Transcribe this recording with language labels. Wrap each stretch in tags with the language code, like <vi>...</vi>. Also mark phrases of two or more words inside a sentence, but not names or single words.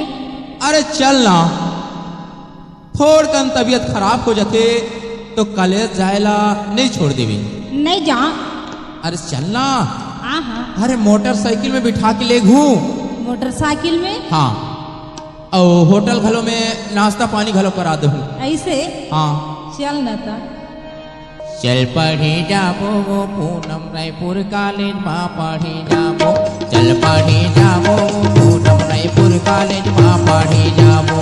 <hne>अरे चल ना, थोड़ कन तबीयत खराब हो जाते तो कॉलेज जाएला नहीं छोड़ देवी। नहीं जा। अरे चल ना। हाँ। अरे मोटरसाइकिल में बिठा के ले घूम। मोटरसाइकिल में? हाँ, और होटल घलो में नाश्ता पानी घलो करा दू। ऐसे? हाँ चल न तो। चल पढ़े जाबो वो पूनम रायपुर कॉलेज माँ पढ़े जाबो। चल पढ़े जाबो पूनम रायपुर कॉलेज माँ पढ़े जाबो।</hne>